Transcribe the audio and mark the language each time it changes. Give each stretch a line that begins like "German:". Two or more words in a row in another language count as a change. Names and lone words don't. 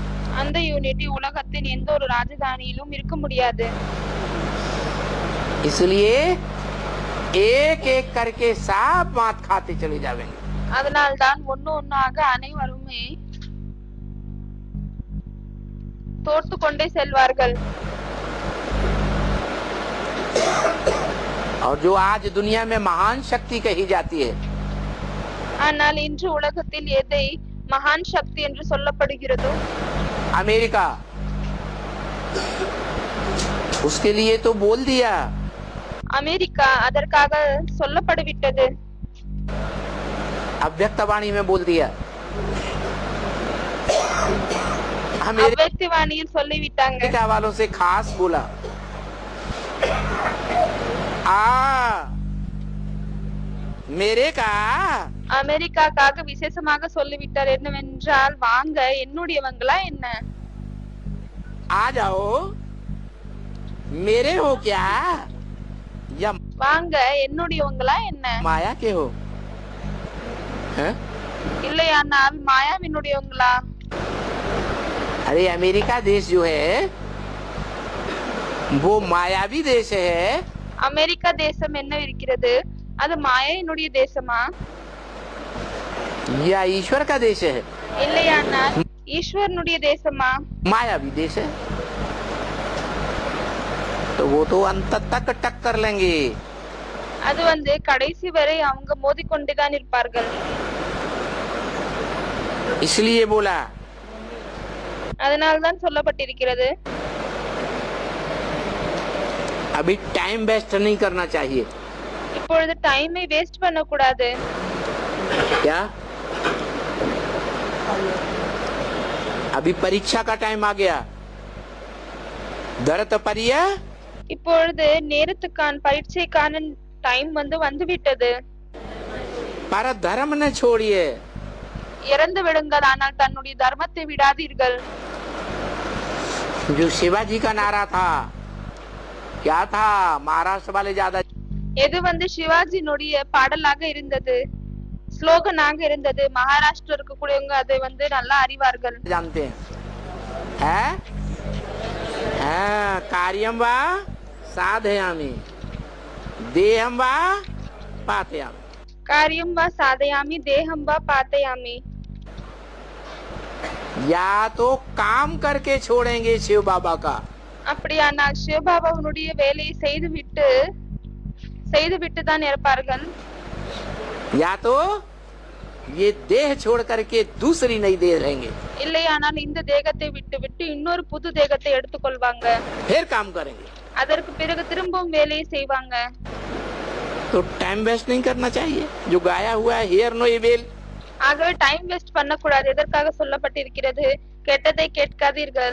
Tamil: அந்த யூனிட்டி உலகத்தின் எந்த ஒரு ராஜதானியிலும் இருக்க முடியாது.
Hindi: इसलिए एक एक करके सब मात खाते चले जाएंगे।
Tamil: அதனால்தான் ஒன்னாக அனைவருமே தோற்று கொண்டே செல்வார்கள்.
Hindi: और जो आज दुनिया में महान शक्ति कही जाती है,
Tamil: ஆனால் இன்று உலகத்தில் எதை மகான் சக்தி என்று சொல்லப்படுகிறதோ,
Hindi: अमेरिका, उसके लिए तो बोल दिया,
Tamil: அமெரிக்கா அதற்காக சொல்லப்பட்டுவிட்டது.
Hindi: अव्यक्तवाणी में बोल दिया,
Tamil: அவ்வக்திவாணியில் சொல்லிவிட்டாங்க.
Hindi: अमेरिका वालों से खास बोला, मेरे का
Tamil: அமெரிக்காக்காக விசேஷமாக சொல்லிவிட்டார். என்னவென்றால், வாங்க என்னுடையவங்களா என்ன,
Hindi: आ जाओ, मेरे हो क्या या
Tamil: வாங்க என்னுடையவங்களா என்ன,
Hindi: माया के हो? हैं?
Tamil: இல்லையானால் மாயாவினுடையவங்களா?
Hindi: अरे अमेरिका देश जो है वो मायावी देश है
Tamil: அமெரிக்கா தேசம் என்ன இருக்கிறது? அது மாயையினுடைய தேசமா?
Hindi: या ईश्वर का देश है?
Tamil: இல்லையானால் ஈஸ்வரனுடைய தேசமா?
Hindi: मायावी देश है। तो वो तो अंत तक टक्कर लेंगे।
Tamil: அது கடைசி வரை அவங்க மோதிக்கொண்டுதான் இருப்பார்கள்.
Hindi: इसलिए बोला,
Tamil: அதனால்தான் சொல்லப்பட்டிருக்கிறது,
Hindi: अभी
English: time waste
Hindi: नहीं करना चाहिए।
Tamil: இப்பொழுது
English: time waste
Tamil: பண்ண கூடாது.
Hindi: क्या अभी परीक्षा का टाइम आ गया, दरत परिय
Tamil: இப்பொழுது நேரத்துக்கான பரீட்சைக்கான டைம் வந்துவிட்டது.
Hindi: पर धर्म न छोड़िए,
Tamil: இறந்து விடுங்கள், ஆனால் தன்னுடைய தர்மத்தை விடாதீர்கள்.
Hindi: जो शिवाजी का नारा था क्या था? महाराष्ट्र वाले ज्यादा
Tamil: எது வந்து சிவாஜினுடைய பாடலாக இருந்தது, ஸ்லோகனாக இருந்தது. மகாராஷ்டிரா இருக்கக்கூடியவங்க அதை வந்து நல்லா அறிவார்கள்.
Hindi: जानते हैं है?
Sanskrit: कार्यम वा साधयामि देहम वा पातयामि। कार्यं वा साधयामि देहं वा पातयामि.
Hindi: या तो काम करके छोड़ेंगे शिव बाबा का,
Tamil: அப்படியானால் சிவபாபாவுடைய வேலையை செய்துவிட்டு தான் இருப்பார்கள்.
Hindi: या तो ये देह छोड़ करके दूसरी नई देह लेंगे,
Tamil: இல்லையானால் இந்த தேகத்தை விட்டு இன்னொரு புது தேகத்தை எடுத்துக்கொள்வாங்க.
Hindi: फिर काम करेंगे।
Tamil: அதற்கு பிறகு திரும்பவும் வேலையை செய்வாங்க.
Hindi: तो
English: time waste
Hindi: नहीं करना चाहिए। जो गाया हुआ है
English: hear no evil,
Tamil: ஆகவே
English: time waste
Tamil: பண்ணக்கூடாது. எதற்காக சொல்லப்பட்டிருக்கிறது, கெட்டதை கேட்காதீர்கள்.